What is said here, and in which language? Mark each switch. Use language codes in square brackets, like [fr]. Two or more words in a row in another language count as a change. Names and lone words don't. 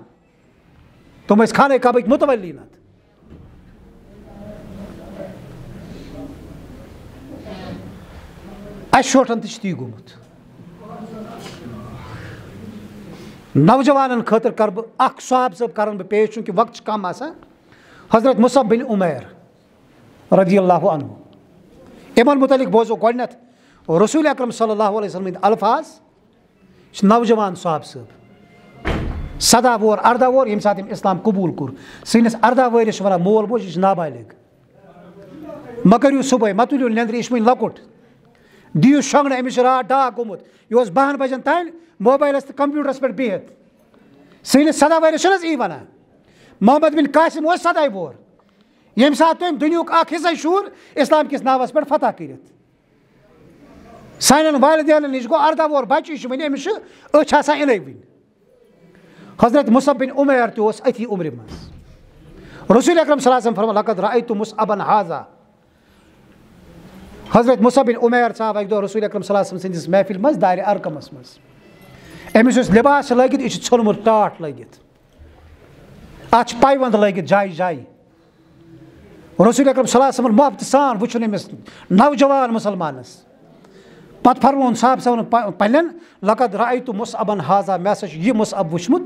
[ks] تِم ٲسۍ خانہ کعبٕکۍ مُتولی. نتہٕ اَسہِ شوٹھن تہِ چھُ تی گوٚمُت. نوجوانن خٲطرٕ کرٕ بہٕ اکھ صحابہٕ صٲب کرن بہٕ پیش, چوٗنٛکہِ وقت چھُ کم آسان. حضرت مصعب بن عمیر [ar] رضی اللہ عنہ, [ks] یِمن متعلق بوزو گۄڈنیتھ رسول اکرم [ar] صلی اللہ علیہ وسلم [ks] ہٕنٛدۍ الفاظ. یہِ چھُ نوجوان صحابہٕ صٲب, 17 وُہر 18 وُہر ییٚمہِ ساتہٕ أمۍ اسلام قبوٗل کوٚر. سٲنِس 18 وٕہرِس چھِ ونان مول موج, یہِ چھُ نابالغ. مہ کٔرِو صبحٲے, مہ تُلِو نیندرِ, یہِ چھُ وُنہِ لۄکُٹ. دِیِو شۄنٛگنہٕ, أمِس چھُ راتھ ڈاک گوٚمُت, یہِ اوس 12 بجن تانۍ موبایلس تہٕ کمپیوٗٹرس پٮ۪ٹھ بِہِتھ. سٲنِس 17 وٕہرِس چھُنہٕ حظ یی ونان. محمد بن قاسم اوس 17 وُہر, ییٚمہِ ساتہٕ تٔمۍ دُنیہُک اکھ حصے شوٗر اسلام کِس ناوس پٮ۪ٹھ فتح کٔرِتھ. سانٮ۪ن والدینن نِش گوٚو 18 وُہر بچہِ, یہِ چھُ وُنہِ, أمِس چھِ أچھ آسان اِنٕے وُنہِ. حضرت مصعب بن عمیر تہِ اوس أتھی عمرِ منٛز. رسول اکرم [ar] صلی اللہ علیہ وسلم [ks] فرمان [ar] لقد رأیت مصعبا ہاذا. [ks] حضرت مصعب بن عمیر ژاو اکہِ دۄہ رسول اکرم [ar] صلی اللہ علیہ وسلم [ks] سٕنٛدِس محفِل منٛز دارِ ارقمس منٛز. أمِس یُس لِباس چھُ لٲگِتھ یہِ چھُ ژھیوٚنمُت ٹاٹھ لٲگِتھ, اتھ چھِ پایونٛد لٲگِتھ جایہِ جایہِ. رسول اکرم [ar] صلی اللہ علیہ وسلم [ks] محبتہٕ سان وٕچھُن أمِس نوجوان مُسلمانس. پتہٕ فرمووُن صحابہٕ صٲبن پننٮ۪ن [ar] لقد رأیت مصعبا ہاذا, [ks] مےٚ ہسا چھُ یہِ مصعب وٕچھمُت.